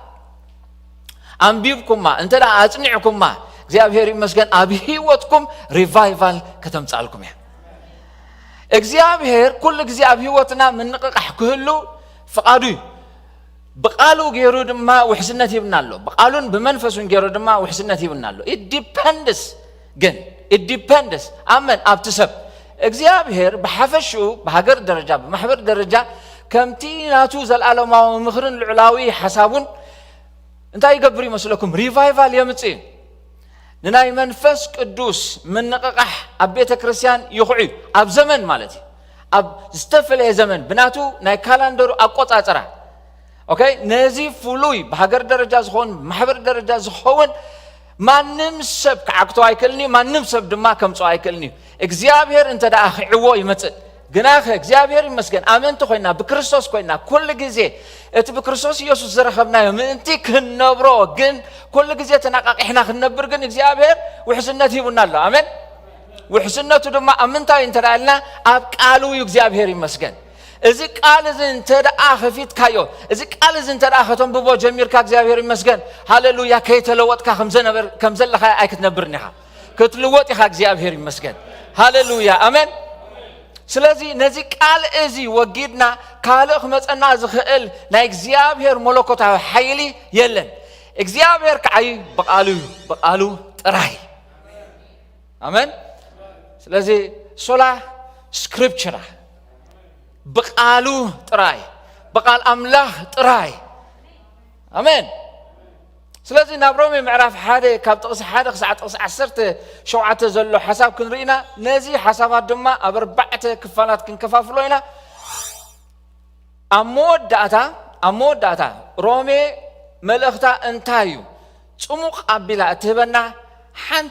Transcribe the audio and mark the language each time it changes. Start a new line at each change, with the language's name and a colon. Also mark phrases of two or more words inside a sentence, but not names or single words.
Tigrinya: አንቢብኩማ እንተ ደአ አጽንዕኩማ እግዚአብሔር ይመስገን አብ ህይወትኩም ሪቫይቫል ከተምጻልኩም ያ እግዚአብሔር ኩሉ ጊዜ አብ ህይወትና ምንቅቃሕ ክህሉ ፍቃዱ በቃሉ ገይሩ ድማ ውሕስነት ይብናሎ በቃሉን በመንፈሱን ገይሩ ድማ ውሕስነት ይብናሎ
English: it depends
Tigrinya: አመን አብትሰብ እግዚአብሔር በሐፈሹ በሀገር ደረጃ በማህበር ደረጃ ከምቲ ናቱ ዘልዓለማው ምኽርን ልዑላዊ ሐሳቡን እንታይ ይገብር ይመስለኩም ሪቫይቫል የምጽ ንናይ መንፈስ ቅዱስ ምንቅቃሕ ኣብ ቤተ ክርስቲያን ይኹዑ ኣብ ዘመን ማለት ኣብ ዝተፈለየ ዘመን ብናቱ ናይ ካላንደሩ አቆጻጽራ ኦኬ ነዚ ፍሉይ በሀገር ደረጃ ዝሆን ማህበር ደረጃ ዝሆን ማንም ሰብ ከዓክቶ አይከልኒ ማንም ሰብ ድማ ከምጾ አይከልኒ እግዚአብሔር እንተ ደአ ኺዕዎ ይመጽእ ግናኸ እግዚአብሔር ይመስገን አመንተ ኮይና በክርስቶስ ኮይና ኩሉ ጊዜ እቲ በክርስቶስ ኢየሱስ ዘረኸብናዮ ምእንቲ ክንነብሮ ግን ኩሉ ጊዜ ተናቃቂሕና ክንነብር ግን እግዚአብሔር ውሕስነት ይቡናሎ አሜን ውሕስነቱ ድማ ኣብ ምንታይ እንተዳልና ኣብ ቃሉ እግዚአብሔር ይመስገን እዚ ቃል እዚ እንተደኣ ኸፊትካዮ እዚ ቃል እዚ እንተደኣ ኸተንብቦ ጀሚርካ እግዚአብሔር ይመስገን ሃሌሉያ ከይተለወጥካ ከም ዘለኻ ኣይክትነብርኒ ኢኻ ክትልወጥ ኢኻ እግዚአብሔር ይመስገን ሃሌሉያ አሜን ስለዚህ ነዚ ቃል እዚ ወጊድና ካልእ ክመፀና ዝኽእል ናይ እግዚአብሔር መለኮታዊ ሓይሊ የለን እግዚአብሔር ከዓይ በቃሉ ጥራይ አሜን ስለዚህ
Latin: sola scriptura
Tigrinya: በቃሉ ጥራይ በቃል አምላኽ ጥራይ አሜን ስለዚህ ናብ ሮሜ ምዕራፍ 1 ካብ ጥቕሲ 1 ክሳብ ጥቕሲ 17 ዘሎ ሓሳብ ክንርኢና ነዚ ሓሳባት ድማ ኣብ 4 ክፋላት ክንከፋፍሎ ኢና ኣብ መወዳእታ ሮሜ መልእኽታ እንታይ እዩ ጽሙቕ ኣቢላ እትህበና ሓንቲ